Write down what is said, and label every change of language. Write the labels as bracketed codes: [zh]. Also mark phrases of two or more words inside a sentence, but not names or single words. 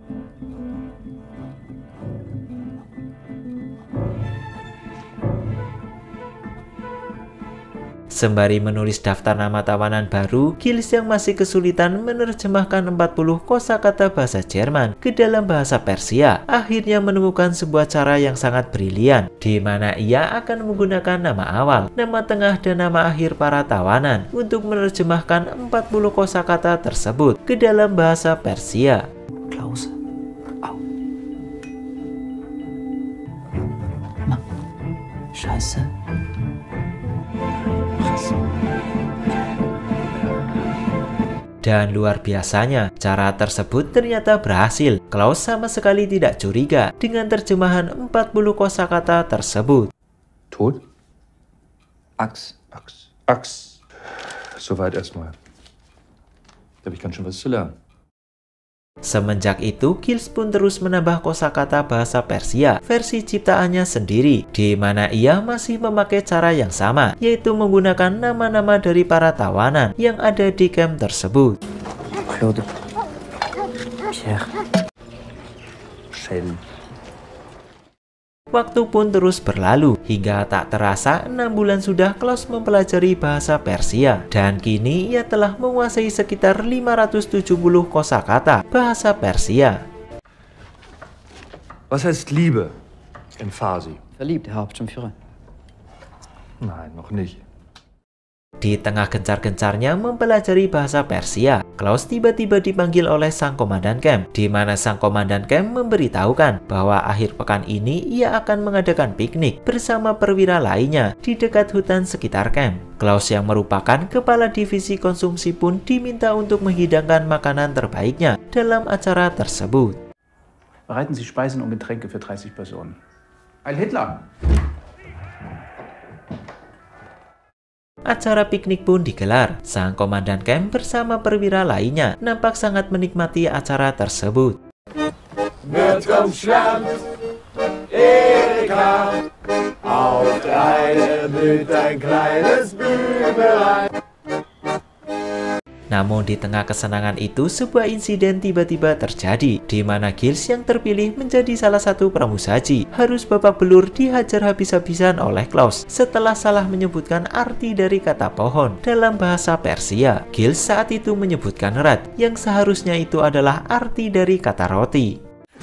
[id] Sembari menulis daftar nama tawanan baru, Giles yang masih kesulitan menerjemahkan 40 kosakata bahasa Jerman ke dalam bahasa Persia, akhirnya menemukan sebuah cara yang sangat brilian, di mana ia akan menggunakan nama awal, nama tengah, dan nama akhir para tawanan untuk menerjemahkan 40 kosakata tersebut ke dalam bahasa Persia. [de] Klaus. Au. Na. Scheiße. [id] Dan luar biasanya, cara tersebut ternyata berhasil. Klaus sama sekali tidak curiga dengan terjemahan 40 kosakata tersebut. [de] Tod? Axt. Axt. Axt. Soweit erstmal. Da habe ich ganz schön was zu lernen. [id] Semenjak itu, Giles pun terus menambah kosakata bahasa Persia versi ciptaannya sendiri, di mana ia masih memakai cara yang sama, yaitu menggunakan nama-nama dari para tawanan yang ada di camp tersebut. Claude. Pierre. Shell. Waktu pun terus berlalu, hingga tak terasa 6 bulan sudah Klaus mempelajari bahasa Persia, dan kini ia telah menguasai sekitar 570 kosakata bahasa Persia. [de] Was heißt Liebe in Farsi? Verliebt, Herr Hauptsturmführer. Nein, noch nicht. [id] Di tengah gencar-gencarnya mempelajari bahasa Persia, Klaus tiba-tiba dipanggil oleh sang komandan camp, di mana sang komandan camp memberitahukan bahwa akhir pekan ini ia akan mengadakan piknik bersama perwira lainnya di dekat hutan sekitar camp. Klaus yang merupakan kepala divisi konsumsi pun diminta untuk menghidangkan makanan terbaiknya dalam acara tersebut. [de] Bereiten Sie Speisen und Getränke für 30 Personen. Heil Hitler! [id] Acara piknik pun digelar. Sang komandan camp bersama perwira lainnya nampak sangat menikmati acara tersebut. [de] Wird umschwärmt, Erika, auf der Heide blüht ein kleines Blümelein. [id] Namun di tengah kesenangan itu, sebuah insiden tiba-tiba terjadi, di mana Giles yang terpilih menjadi salah satu pramusaji harus babak belur dihajar habis-habisan oleh Klaus setelah salah menyebutkan arti dari kata pohon dalam bahasa Persia. Giles saat itu menyebutkan rat, yang seharusnya itu adalah arti dari kata roti.